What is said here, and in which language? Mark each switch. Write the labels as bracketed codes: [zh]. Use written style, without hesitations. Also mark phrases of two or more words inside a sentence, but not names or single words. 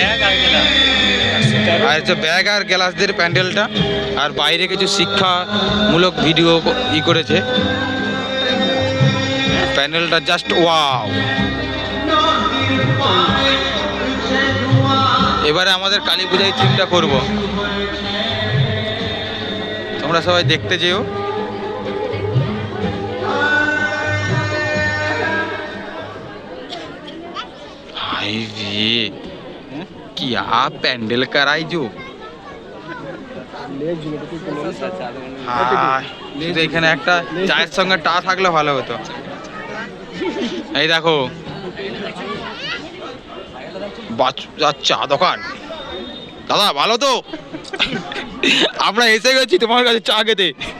[bn] আর হচ্ছে ব্যাগ আর গ্লাস দিয়ে প্যান্ডেলটা, আর বাইরে কিছু শিক্ষামূলক ভিডিও করেছে। প্যান্ডেলটা [en] just wow. [bn] এবারে আমাদের কালী পূজায় থিমটা করব, তোমরা সবাই দেখতে যেও। [hi] हाय रे, क्या पैंडल कराई जो। [bn] হ্যাঁ, শুধু এখানে একটা চায়ের সঙ্গে টা থাকলে ভালো হতো। এই দেখো চা দোকান। দাদা ভালো তো? আমরা এসে গেছি তোমার কাছে চা খেতে।